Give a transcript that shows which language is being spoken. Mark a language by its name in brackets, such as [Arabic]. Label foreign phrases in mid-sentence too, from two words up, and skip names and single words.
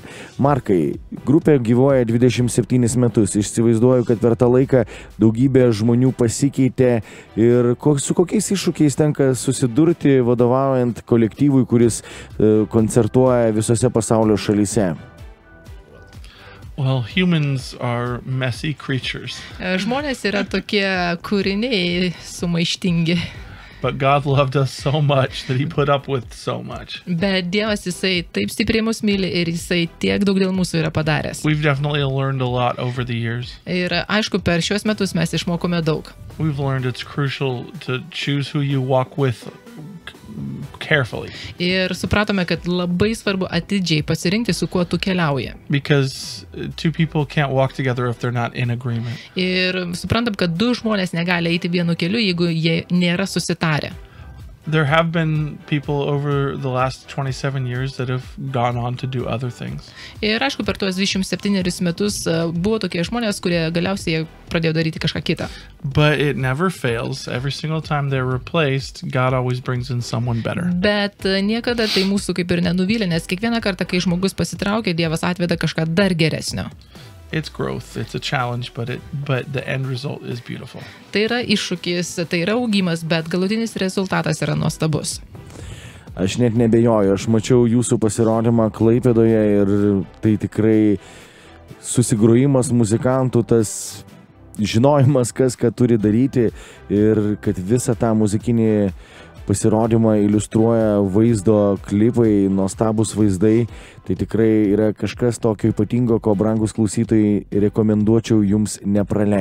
[Lithuanian] Markai, grupė gyvuoja 27 metus. Įsivaizduoju, kad per tą laiką daugybė žmonių pasikeitė ir su kokiais iššūkiais tenka susidurti vadovaujant kolektyvui, kuris koncertuoja visose pasaulio šalyse. [English] Well, humans are messy creatures. [Lithuanian] Žmonės yra tokie kūriniai sumaištingi. [English] But God loved us so much that he put up with so much. [Lithuanian] Bet Dievas jisai taip stipriai mus myli ir jisai tiek daug dėl mūsų yra padaręs. [English] We've definitely learned a lot over the years. [Lithuanian] Ir aišku, per šios metus mes išmokome daug. [English] We've learned it's crucial to choose who you walk with carefully. [Lithuanian] Ir supratome, kad labai svarbu atidžiai pasirinkti, su kuo tu keliauji. [English] Because two people can't walk together if they're not in agreement. [Lithuanian] Ir suprantam, kad du žmonės negali eiti vienu keliu, jeigu jie nėra susitarę. [English] There have been people over the last 27 years that have gone on to do other things. [Lithuanian] Ir aišku, per tuos 27 metus buvo tokie žmonės, kurie galiausiai pradėjo daryti kažką kitą. [English] But it never fails. Every single time they're replaced, God always brings in someone better. [Lithuanian] Bet niekada tai mūsų kaip ir nenuvylė, nes kiekvieną kartą, kai žmogus pasitraukia, Dievas atveda kažką dar geresnio. [English] It's growth, it's a challenge, but the end result is beautiful. [Lithuanian] Tai yra iššūkis, tai yra augimas, bet galutinis rezultatas yra nuostabus. Aš net nebejoju, aš mačiau jūsų pasirodymą Klaipėdoje ir tai tikrai susigrojimas muzikantų, tas žinojimas, kas ką turi daryti ir kad visą tą muzikinį pasirodymą iliustruoja vaizdo klipai, nuostabus vaizdai, tai tikrai yra kažkas tokio ypatingo, ko brangus klausytojai rekomenduočiau jums nepraleisti.